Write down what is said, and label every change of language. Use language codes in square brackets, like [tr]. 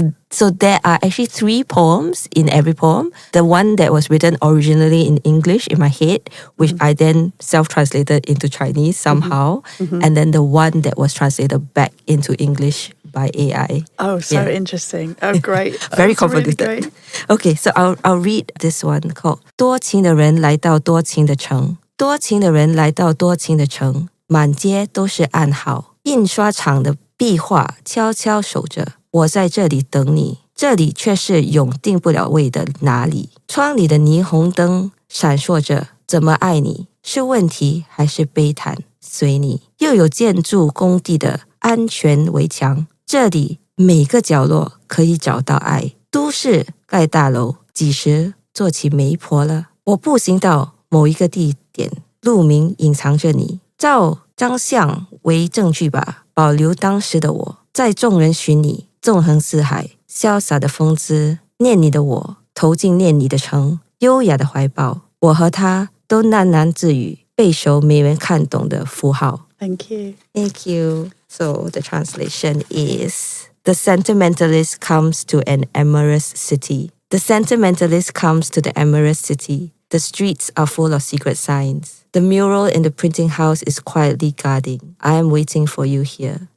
[en] So there are actually 3 poems in every poem. The one that was written originally in English in my head, which I then self-translated into Chinese somehow. And then the one that was translated back into English by AI. Oh, so interesting. Oh, great. Very convoluted. Really great. Okay, so I'll read this one called [zh] 多情的人来到多情的城，多情的人来到多情的城，满街都是暗号，印刷厂的壁画悄悄守着，我在这里等你，这里却是永定不了位的哪里？窗里的霓虹灯闪烁着，怎么爱你？是问题还是悲叹？随你。又有建筑工地的安全围墙，这里每个角落可以找到爱。都市盖大楼，几时做起媒婆了？我步行到某一个地点，路名隐藏着你，照张相为证据吧，保留当时的我，在众人寻你，纵横四海，潇洒的风姿，念你的我，投进念你的城，优雅的怀抱，我和他都喃喃自语，背熟没人看懂的符号。 [en] Thank you. Thank you. So the translation is, the sentimentalist comes to an amorous city. The sentimentalist comes to the amorous city. The streets are full of secret signs. The mural in the printing house is quietly guarding. I am waiting for you here.